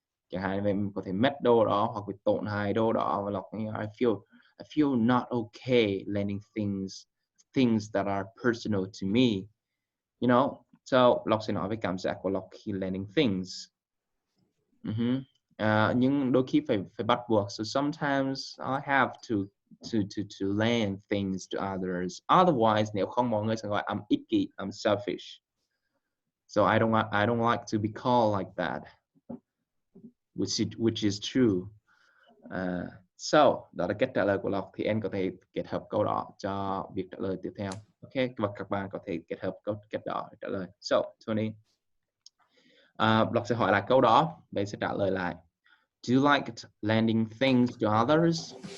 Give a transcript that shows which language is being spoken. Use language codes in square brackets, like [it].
[vi] Chẳng hạn về mình có thể mất đồ đó hoặc bị tổn hại đồ đó, và lọc [en] I feel not okay lending things that are personal to me, you know. [vi] So lọc sẽ nói về cảm giác của lọc khi [en] lending things. [vi] Nhưng đôi khi phải bắt buộc. [en] So sometimes I have to lend things to others. [vi] Otherwise, nếu không, mọi người sẽ gọi [en] I'm icky, I'm selfish. So I don't like to be called like that, which is true. [vi] So đó là cách trả lời của Lộc. Thì em có thể kết hợp câu đó cho việc trả lời tiếp theo. Ok, và các bạn có thể kết hợp cách đó để trả lời. So Tony, Lộc sẽ hỏi lại câu đó, bạn sẽ trả lời lại. [en] Do you like lending things to others?